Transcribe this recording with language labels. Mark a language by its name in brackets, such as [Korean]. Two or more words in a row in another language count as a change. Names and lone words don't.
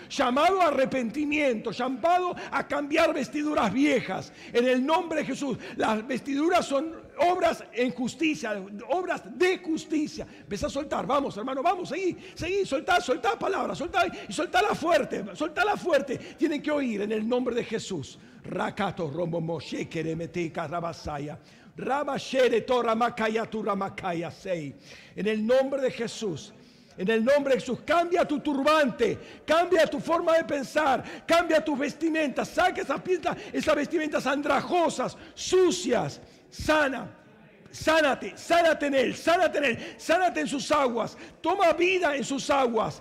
[Spanish] Llamado a arrepentimiento, llamado a cambiar vestiduras viejas. En el nombre de Jesús. Las vestiduras son obras en justicia, obras de justicia. Empieza a soltar, vamos hermano, vamos, seguí, soltá palabras, soltala fuerte, tienen que oír en el nombre de Jesús. Rakato romomo shekeremeteka rabasaya. Rabashere toramakaya turamakaya sei. En el nombre de Jesús. En el nombre de Jesús, cambia tu turbante, cambia tu forma de pensar, cambia tus vestimentas, saca esas vestimentas andrajosas, sucias, sánate en él, sánate en sus aguas, toma vida en sus aguas.